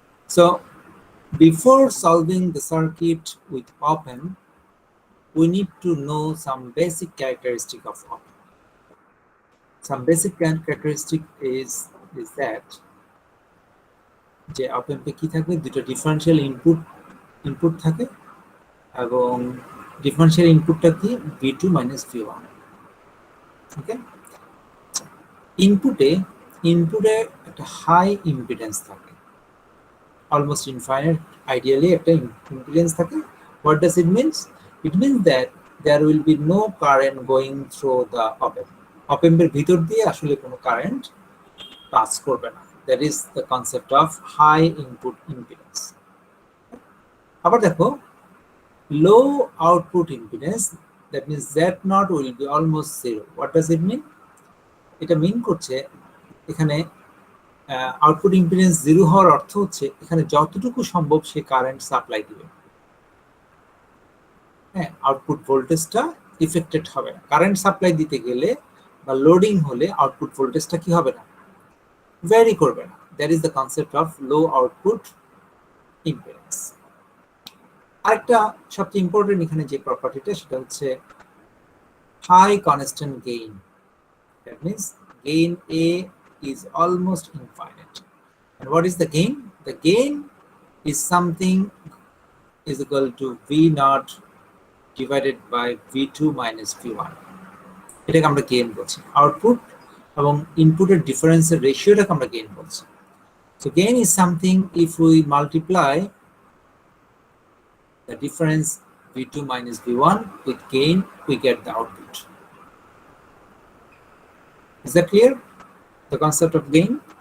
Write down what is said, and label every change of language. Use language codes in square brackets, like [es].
[en] So before solving the circuit with op amp, we need to know some basic characteristic of op-amp. Some basic characteristic is that [bn] যে op-amp এ কি থাকবে, দুটো differential input থাকে এবং differential ইনপুটটা কি V2 - V1। ওকে, ইনপুটে একটা high impedance থাকে, almost infinite ideally একটা ইম্পিডেন্স থাকে। [en] What does it means? It means that there will be no current going through the op-amp. [bn] Op-amp এর ভিতর দিয়ে আসলে কোনো কারেন্ট পাস করবে না। [en] That is the concept of high input impedance. [bn] আবার দেখো, [en] low output impedance, that means Z0 will be almost zero. What does it mean? [bn] এটা মিন করছে এখানে আউটপুট ইম্পিডেন্স জিরো হওয়ার অর্থ হচ্ছে এখানে যতটুকু সম্ভব সে কারেন্ট সাপ্লাই দিবে। হ্যাঁ, আউটপুট ভোল্টেজটা ইফেক্টেড হবে না। কারেন্ট সাপ্লাই দিতে গেলে বা লোডিং হলে আউটপুট ভোল্টেজটা কি হবে না, ভ্যারি করবে না। [en] That is the concept of low output impedance. [bn] আরেকটা সবচেয়ে ইম্পর্টেন্ট এখানে যে প্রপার্টিটা সেটা হচ্ছে high constant gain. [en] That means gain A is almost infinite. And what is the gain? The gain is something is equal to V0 divided by V2 minus V1. [bn] এটাকে আমরা gain বলছি। Output এবং ইনপুটের ডিফারেন্সের রেশিওটাকে আমরা গেইন বলছি। [en] So gain is something if we multiply the difference V2 minus V1 with gain, we get the output. Is that clear? The concept of gain?